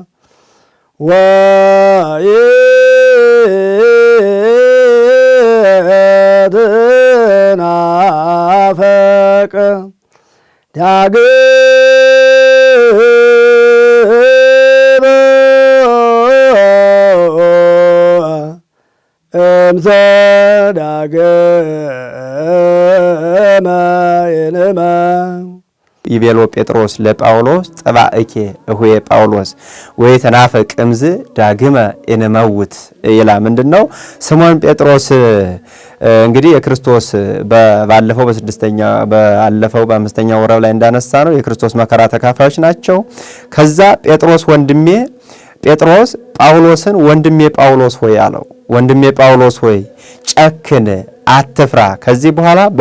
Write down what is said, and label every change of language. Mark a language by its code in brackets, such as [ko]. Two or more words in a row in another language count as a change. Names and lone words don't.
[gez] ወኢትናፍቅ ዳግመ እምዘ ዳግመ ኢንማ ይቤሎ ጴጥሮስ ለጳውሎስ ጸባእኬ እሁየ ጳውሎስ ወይ ተናፈቅ እምዝ ዳግመ እንመውት [am] ይላ ምንድነው? ስምዖን ጴጥሮስ እንግዲህ የክርስቶስ በአምስተኛው ወረብ ላይ እንዳነሳ ነው የክርስቶስ መከራ ተካፋዮች ናቸው። ከዛ ጴጥሮስ ወንድሜ ጴጥሮስ ጳውሎስን ወንድሜ ጳውሎስ ሆይ አለው። ወንድሜ ጳውሎስ ሆይ ጨክን፣ አትፍራ። ከዚህ በኋላ